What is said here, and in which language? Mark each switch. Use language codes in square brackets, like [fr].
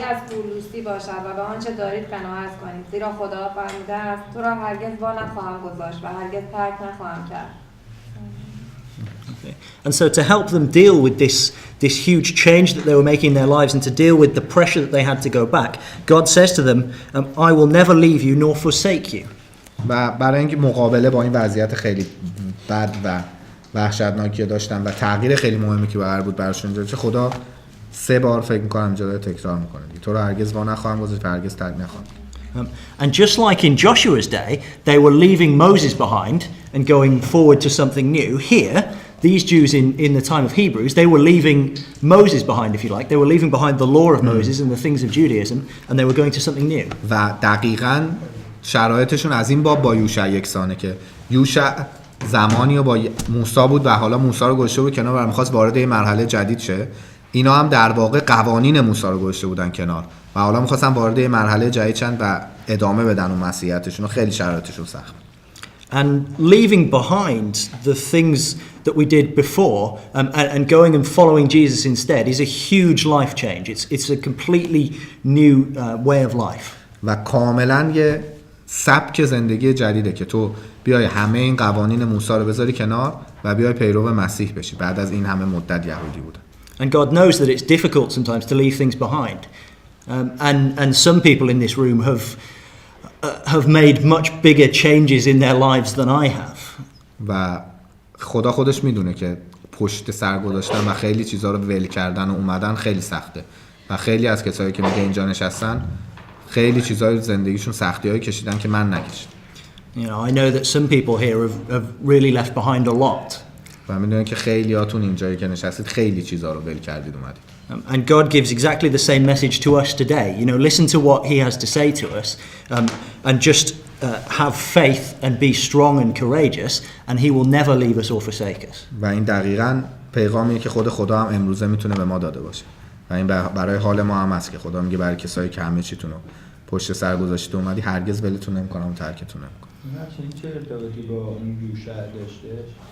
[fa] پولوسی باشد و به آنچه دارید قناعت کنید، زیرا خدا فرموده است تو را هرگز وا نخواهم گذاشت و هرگز ترک نخواهم کرد. [en] Okay. And so to help them deal with this huge change that they were making in their lives and to deal with the pressure that they had to go back, God says to them, I will never leave you nor forsake you. [fa] و برای اینکه مقابله با این وضعیت خیلی بد و وحشتناکی داشتن و تغییر خیلی مهمی که قرار بود براشون ایجاد شه، خدا 3 بار فکر می‌کنم جدا تکرار می‌کنه تو رو هرگز وا نخواهم گذاشت و هرگز ترک نخواهم. [en] And just like in Joshua's day, they were leaving Moses behind and going forward to something new. Here, these Jews in the time of Hebrews, they were leaving Moses behind, if you like. They were leaving behind the law of Moses and the things of Judaism, and they were going to something new. [fa] و دقیقاً شرایطشون از این باب با یوشع یکسانه که یوشع زمانی با موسی بود و حالا موسی رو گذاشته بود کنار و می‌خواست وارد یه مرحله جدید شه. اینا هم در واقع قوانین موسی رو گذاشته بودن کنار و حالا می‌خواستن وارد یه مرحله جدید شن و ادامه بدن اون مسیحیتشون. خیلی شرایطشون سخت. [en] And leaving behind the things that we did before and going and following Jesus instead is a huge life change. It's a completely new way of life. [fa] و کاملا یه سبک زندگی جدیده که تو بیای همه این قوانین موسی رو بذاری کنار و بیای پیرو مسیح بشی بعد از این همه مدت یهودی بودن. [en] And God knows that it's difficult sometimes to leave things behind. And some people in this room have made much bigger changes in their lives than I have. [fa] و خدا خودش میدونه که پشت سر گذاشتن و خیلی چیزا رو ول کردن و اومدن خیلی سخته و خیلی از کسایی که میگه اینجا نشستن خیلی چیزای زندگیشون سختی‌هایی کشیدن که من نکشیدم. [en] You know, I know that some people here have really left behind a lot. [fa] و میدونن که خیلیاتون اینجایی که نشستید خیلی چیزا رو ول کردید اومدید. [en] And God gives exactly the same message to us today. You know, listen to what He has to say to us, and just have faith and be strong and courageous, and He will never leave us or forsake us. [fa] و این دقیقاً پیغامیه که خود خدا هم امروزه میتونه به ما داده باشه و این برای حال ما هم هست که خدا میگه برای کسایی که همه چیتون رو پشت سر گذاشته اومدی هرگز ولتون نمیکنم و ترکتون نمیکنم. چه ارتباطی با اون یوشع داشتش؟